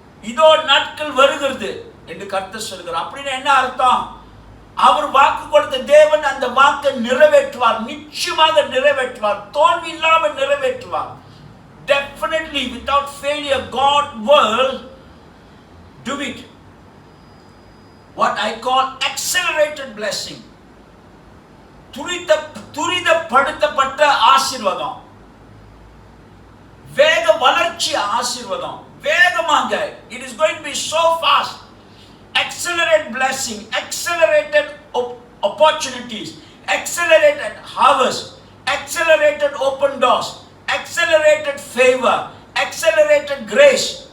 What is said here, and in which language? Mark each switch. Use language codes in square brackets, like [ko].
[ta] இதோ நாட்கள் வருகிறது என்று கர்த்தர் சொல்கிறார். அப்படின்னா என்ன அர்த்தம்? அவர் வாக்கு கொடுத்த தேவன் அந்த வாக்கை நிறைவேற்றுவார், நிச்சயமாக நிறைவேற்றுவார், தோல்வி இல்லாமல் நிறைவேற்றுவார். [en] Definitely, without failure, God will do it. What I call accelerated blessing. [ta] துரிதப்படுத்தப்பட்ட ஆசீர்வாதம், வேக வளர்ச்சி ஆசீர்வாதம், வேகமாக. [en] It is going to be so fast. Accelerated blessing, accelerated opportunities, accelerated harvest, accelerated open doors, accelerated favor, accelerated grace.